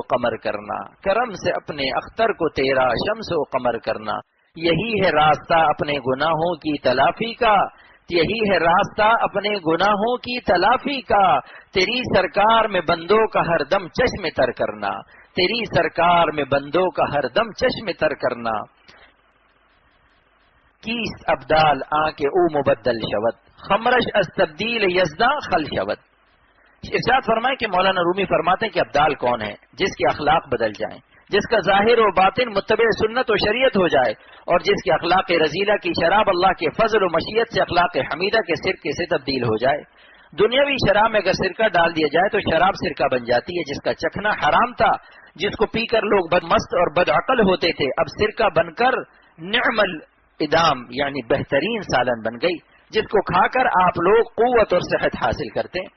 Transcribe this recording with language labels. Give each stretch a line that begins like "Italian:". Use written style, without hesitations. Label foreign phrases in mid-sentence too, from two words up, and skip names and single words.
Urdu: قمر کرنا، کرم سے اپنے اختر کو تیرا شمس و قمر کرنا، یہی ہے راستہ اپنے گناہوں کی تلافی کا، یہی ہے راستہ اپنے گناہوں کی تلافی کا، تیری سرکار میں بندوں کا ہر دم چشم تر کرنا، تیری سرکار میں بندوں کا ہر دم چشم تر کرنا،
Persian: کیس ابدال آنکھ او مبدل شود، خمرش از تبدیل یزداں خل شود۔
Urdu: ارشاد فرمائے کہ مولانا رومی فرماتے ہیں کہ ابدال کون ہے؟ جس کے اخلاق بدل جائیں، جس کا ظاہر و باطن متبع سنت و شریعت ہو جائے، اور جس کے اخلاق رذیلہ کی شراب اللہ کے فضل و مشیت سے اخلاق حمیدہ کے سرکے سے تبدیل ہو جائے۔ دنیاوی شراب میں اگر سرکہ ڈال دیا جائے تو شراب سرکہ بن جاتی ہے، جس کا چکھنا حرام تھا، جس کو پی کر لوگ بدمست اور بدعقل ہوتے تھے، اب سرکہ بن کر نعم الادام یعنی بہترین سالن بن گئی، جس کو کھا کر آپ لوگ قوت اور صحت حاصل کرتے ہیں۔